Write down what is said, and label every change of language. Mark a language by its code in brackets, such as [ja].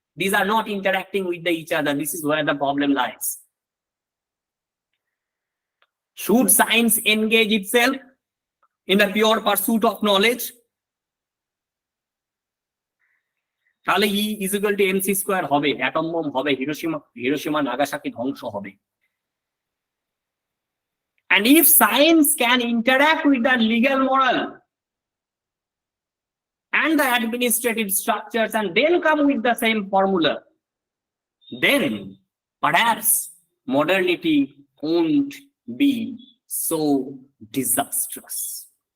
[en] These are not interacting with each other. This is where the problem lies. Should science engage itself in the pure pursuit of knowledge? [bn] তাহলে [en] E is equal to mc square [bn] হবে, atom bomb হবে, Hiroshima Nagasaki ধ্বংস হবে. [en] And if science can interact with the legal, moral, and the administrative structures and then come with the same formula, then perhaps modernity won't be so disastrous.